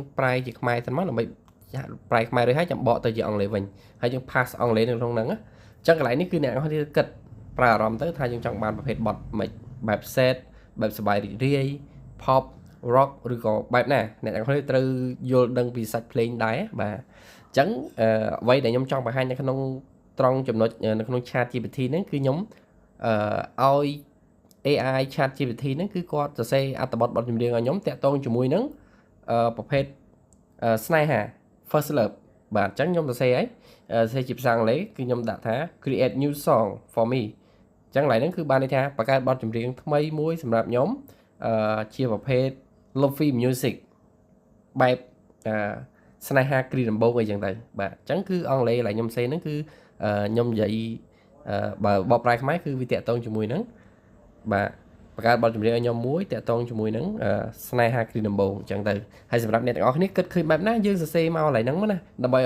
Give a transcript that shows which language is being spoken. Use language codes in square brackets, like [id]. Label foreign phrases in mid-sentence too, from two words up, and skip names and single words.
[km] ប្រែជាខ្មែរសិនមកដើម្បីប្រែខ្មែររួចហើយចាំបកទៅជាអង់គ្លេសវិញហើយយើង pass អង់គ្លេសនៅក្នុងហ្នឹងអញ្ចឹងកន្លែងនេះគឺអ្នកទាំងអស់គ្នាគិតប្រើអារម្មណ៍ទៅថាយើងចង់បានប្រភេទបទមិនបែប sad បែបសប្បាយរីករាយ [en] pop rock [km] ឬក៏បែបណាអ្នកទាំងអស់គ្នាត្រូវយល់ដឹងពីសាច់ភ្លេងដែរបាទអញ្ចឹងអ្វីដែលខ្ញុំចង់បង្ហាញនៅក្នុងត្រង់ចំណុចនៅក្នុង chat GPT ហ្នឹងគឺខ្ញុំឲ្យ AI chat GPT ហ្នឹងគឺគាត់សរសេរអត្ថបទបទចម្រៀងឲ្យខ្ញុំតាក់ទងជាមួយនឹងប្រភេទស្នេហា [en] first love [km] បាទអញ្ចឹងខ្ញុំសរសេរហើយសរសេរជាភាសាអង់គ្លេសគឺខ្ញុំដាក់ថា [en] create new song for me [km] អញ្ចឹងឡើយហ្នឹងគឺបានន័យថាបង្កើតបទចម្រៀងថ្មីមួយសម្រាប់ខ្ញុំជាប្រភេទ [en] lofi music [km] បែបស្នេហាគ្រីដំបូងអីចឹងទៅបាទអញ្ចឹ ងគឺអង់គ្លេសឡើយខ្ញុំសេហ្នឹងគឺខ្ញុំនិយាយបើបកប្រែខ្មែរគឺវាតាក់ទងជាមួយនឹងបាទបង្កើតបទចម្រៀងឲ្យខ្ញុំមួយតាក់ទងជាមួយនឹងស្នេហាគ្រីដំបូងអញ្ចឹងទៅហើយសម្រាប់អ្នកទាំងអស់គ្នាគិតឃើញបែបណាយើងសរសេរមកកន្លែងហ្នឹងណាដើម្បី